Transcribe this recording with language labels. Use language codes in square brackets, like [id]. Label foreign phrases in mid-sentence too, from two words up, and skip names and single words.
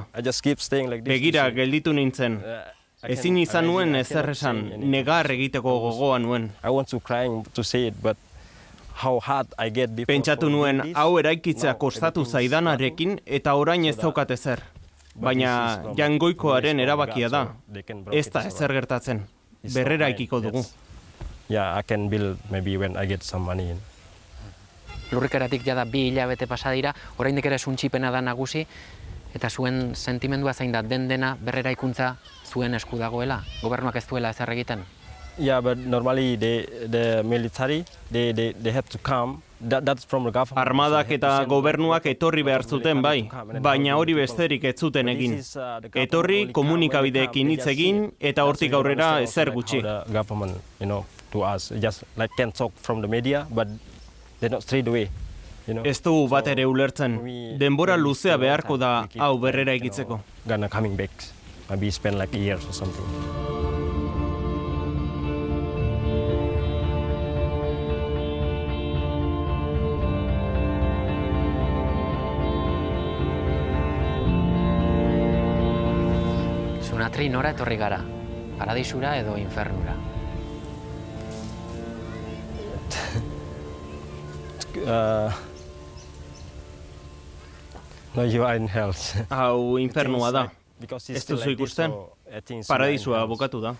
[eu] Begira gelditu nintzen. Ezin izan nuen ezer esan, negar egiteko gogoa nuen. Pentsatu nuen hau eraikitzea kostatu zaidanarekin eta orain ez daukat ezer. Baina jangoikoaren erabakia da. Ez da ezer gertatzen. Berrera ikiko dugu. [en] Yeah, I can build maybe when I get some money. [eu] Lurrikaratik jada 2 hilabete pasa dira, oraindik ere suntxipena da nagusi. Eta zuen sentimendua zein da dena berreraikuntza zuen esku dagoela? Gobernuak ez duela ezer egiten? [en] Yeah, but normally the military they have to come. That's from the government. [eu] Armadak eta gobernuak etorri behar zuten bai, baina hori besterik ez zuten egin. Etorri komunikabideekin hitz egin eta hortik aurrera ezer gutxi. [en] Government, to us, just like can talk from the media, but they're not straight away. [eu] Ez dugu bat ere ulertzen. Denbora luzea beharko da hau berrera egitzeko. [en] Gonna coming back, maybe spend like a year or something. [eu] Sunatri nora etorri gara? Paradisura edo infernura? [en] No, you are in hell. [eu] Hau infernua da. Ez duzu ikusten? Paradisua bukatu da.